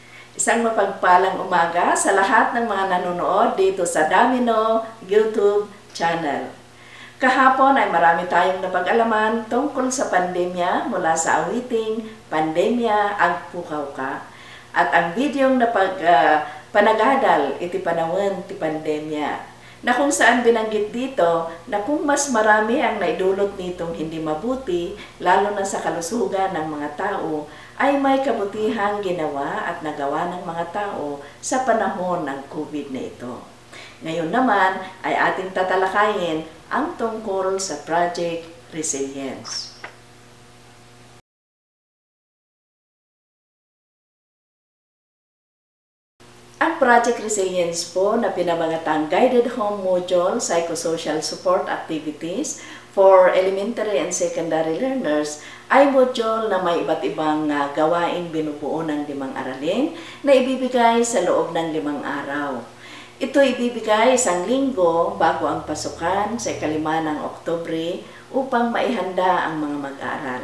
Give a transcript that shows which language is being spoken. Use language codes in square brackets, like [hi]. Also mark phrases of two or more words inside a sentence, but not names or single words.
[tl] Isang mapagpalang umaga sa lahat ng mga nanonood dito sa Damino YouTube channel. Kahapon ay marami tayong napag-alaman tungkol sa pandemya mula sa awiting Pandemya Agpukaw Ka. At ang videong [ilo] panagadal iti panawin ti pandemya [tl] na kung saan binanggit dito na kung mas marami ang naidulot nitong hindi mabuti, lalo na sa kalusugan ng mga tao, ay may kabutihang ginawa at nagawa ng mga tao sa panahon ng COVID na ito. Ngayon naman ay ating tatalakayin ang tungkol sa Project Resilience. Ang Project Resilience po na pinabangatang Guided Home Module Psychosocial Support Activities for Elementary and Secondary Learners ay module na may iba't ibang gawaing binubuo ng 5 aralin na ibibigay sa loob ng 5 araw. Ito ibibigay isang linggo bago ang pasukan sa 5 ng Oktubre upang maihanda ang mga mag-aaral.